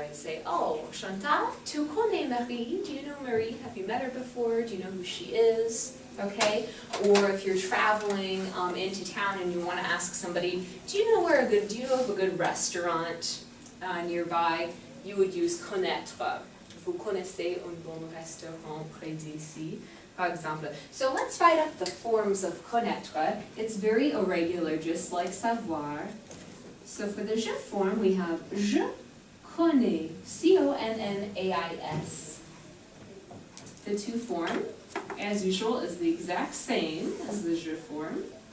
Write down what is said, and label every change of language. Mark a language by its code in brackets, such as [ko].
[en] I'd say, oh, Chantal, [fr] tu connais Marie? [en] Do you know Marie? Have you met her before? Do you know who she is? okay? Or if you're traveling into town and you want to ask somebody, do you know of a good restaurant nearby? You would use connaître. [fr] Vous connaissez un bon restaurant près d'ici, par exemple. [en] So let's write up the forms of connaître. It's very irregular, just like savoir. So for the je form, we have je connais, C-O-N-N-A-I-S. The to form, as usual, is the exact same as the je form.